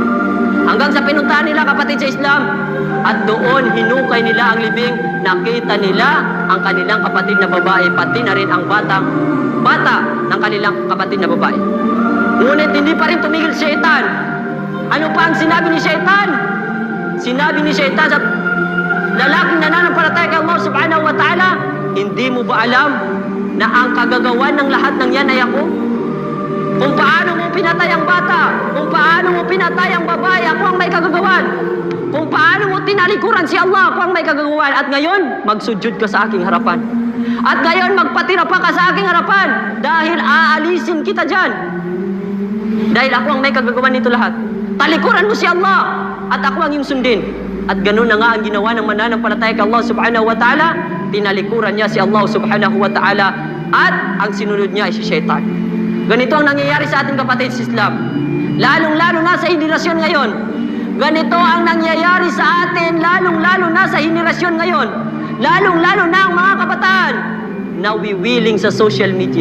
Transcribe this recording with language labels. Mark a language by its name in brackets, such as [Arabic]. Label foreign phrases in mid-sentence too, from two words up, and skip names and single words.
[Filipino] Hanggang sa pinuntahan nila kapatid sa Islam at doon hinukay nila ang libing, nakita nila ang kanilang kapatid na babae, pati na rin ang bata ng kanilang kapatid na babae. Ngunit hindi pa rin tumigil si Shaitan. Ano pa ang sinabi ni Shaitan? Sinabi ni Shaitan sa lalaking nananampalataya kay [Arabic] Allah subhanahu wa ta'ala, [Filipino] hindi mo ba alam na ang kagagawan ng lahat ng yan ay ako? Kung paano mo pinatay ang bata, kung paano mo pinatay ang babae, ako ang may kagagawan. Kung paano mo tinalikuran si Allah, ako ang may kagagawan. At ngayon, magsujud ka sa aking harapan. At ngayon, magpatira pa ka sa aking harapan dahil aalisin kita dyan. Dahil ako ang may kagagawan nito lahat. Talikuran mo si Allah at ako ang iyong sundin. At ganun na nga ang ginawa ng mananampalataya kay [Arabic] Allah subhanahu wa ta'ala. [Filipino] Tinalikuran niya si [Arabic] Allah subhanahu wa ta'ala [Filipino] at ang sinunod niya ay si Shaitan. Ganito ang nangyayari sa ating kapatid sa Islam. Lalong-lalo na sa henerasyon ngayon. Ganito ang nangyayari sa atin, lalong-lalo na sa henerasyon ngayon. Lalong-lalo na ang mga kabataan na wiwiling sa [English] social media.